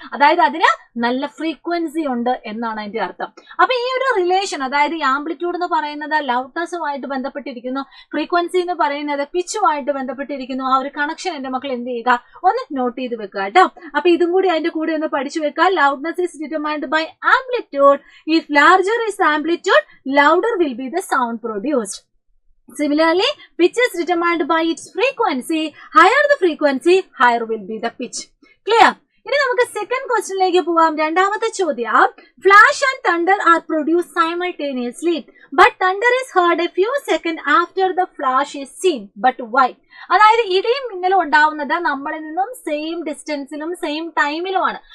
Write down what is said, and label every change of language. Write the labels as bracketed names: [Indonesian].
[Malayalam] അതായത് അതിന് നല്ല ഫ്രീക്വൻസി ഉണ്ട് എന്നാണ് അതിന്റെ അർത്ഥം. അപ്പൊ ഈ ഒരു റിലേഷൻ, അതായത് ഈ ആംപ്ലിറ്റ്യൂഡ് എന്ന് പറയുന്നത് ലൗഡ്നെസ്സുമായിട്ട് ബന്ധപ്പെട്ടിരിക്കുന്നു, ഫ്രീക്വൻസി എന്ന് പറയുന്നത് പിച്ചുമായിട്ട് ബന്ധപ്പെട്ടിരിക്കുന്നു. ആ ഒരു കണക്ഷൻ എന്റെ മക്കൾ എന്ത് ചെയ്യുക, ഒന്ന് നോട്ട് ചെയ്ത് വെക്കുക കേട്ടോ. അപ്പൊ ഇതും കൂടി അതിന്റെ കൂടെ ഒന്ന് പഠിച്ചു വെക്കുക. [English] Loudness is determined by amplitude. If larger is amplitude, louder will be the sound produced. Similarly, pitch is determined by its frequency. Higher the frequency, higher will be the pitch. Clear? [Malayalam] ഇനി നമുക്ക് second ക്വസ്റ്റ്യനിലേക്ക് പോവാം. രണ്ടാമത്തെ ചോദ്യം, [English] Flash and thunder are produce simultaneously but thunder is heard a few second after the flash is seen, but why? [Malayalam] അതായത് ഇടിയും മിന്നലും ഉണ്ടാവുന്നത് നമ്മളിൽ നിന്നും സെയിം ഡിസ്റ്റൻസിലും സെയിം ടൈമിലുമാണ്.